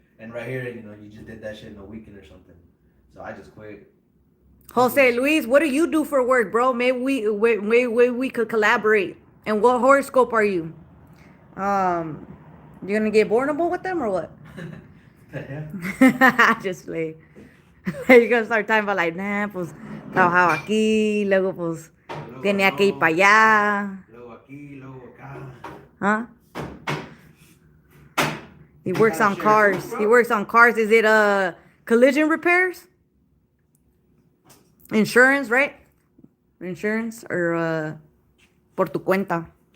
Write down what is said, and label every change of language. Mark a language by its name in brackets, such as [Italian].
[English] And right here, you know, you just did that shit in a weekend or something. So I just quit. Jose Luis, what do you do for work, bro? Maybe we could collaborate. And what horoscope are you? You gonna get bornable with them or what? Yeah. Just like you're gonna start talking about like, nah, [Spanish] pues trabajaba aquí, luego pues tenía que ir para allá. Luego aquí, luego acá. [English] Huh? He works on cars. He works on cars. Is it collision repairs? Insurance, right? Insurance or [Spanish] por tu cuenta.